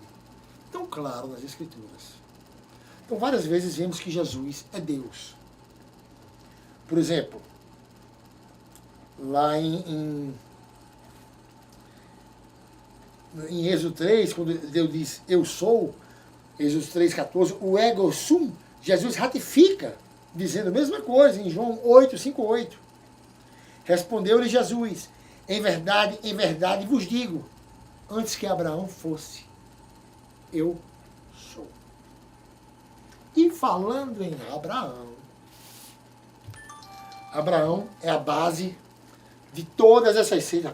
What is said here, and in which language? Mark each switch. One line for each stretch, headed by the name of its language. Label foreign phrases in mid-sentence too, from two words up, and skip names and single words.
Portuguese: Tão claro nas Escrituras. Então, várias vezes vemos que Jesus é Deus. Por exemplo, lá em Êxodo 3, quando Deus diz, eu sou, Êxodo 3,14, o
Latin: ego sum,
Portuguese: Jesus ratifica, dizendo a mesma coisa, em João 8,5,8. Respondeu-lhe Jesus, em verdade vos digo, antes que Abraão fosse, eu sou. E falando em Abraão é a base de todas essas seitas.